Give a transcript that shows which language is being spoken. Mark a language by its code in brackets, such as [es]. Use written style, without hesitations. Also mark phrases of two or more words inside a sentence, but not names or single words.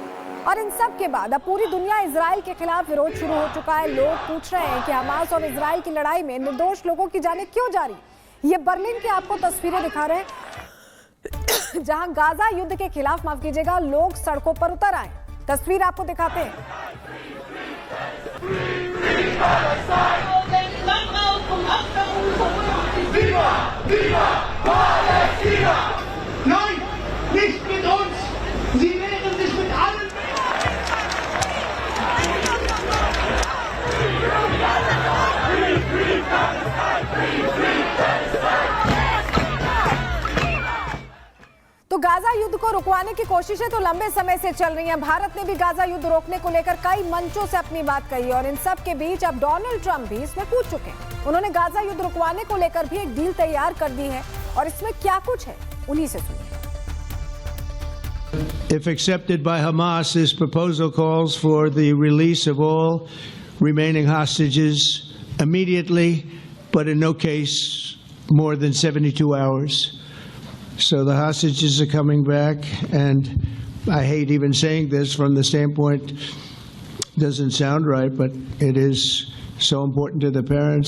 [hi] और इन सब के बाद अब पूरी दुनिया इजराइल के खिलाफ विरोध शुरू हो चुका है। लोग पूछ रहे हैं कि हमास और इजराइल की लड़ाई में निर्दोष लोगों की जानें क्यों जा रही। ये बर्लिन की आपको तस्वीरें दिखा रहे हैं जहां गाजा युद्ध के खिलाफ, माफ कीजिएगा, लोग सड़कों पर उतर आए। तस्वीर आपको दिखाते हैं। [de] Nein, nicht mit uns. Sie wehren sich mit allen. [hi] तो गाजा युद्ध को रुकवाने की कोशिशें तो लंबे समय से चल रही हैं। भारत ने भी गाजा युद्ध रोकने को लेकर कई मंचों से अपनी बात कही और इन सब के बीच अब डोनाल्ड ट्रंप भी इसमें कूद चुके हैं। उन्होंने गाजा युद्ध रुकवाने को लेकर भी एक डील तैयार कर दी है और इसमें क्या कुछ है उन्हीं से सुनिए। [en] If accepted by Hamas, this proposal calls for the release of all remaining hostages immediately, but in no case more than 72 hours. So the hostages are coming back, and I hate even saying this from the standpoint, doesn't sound right, but it is so important to the parents.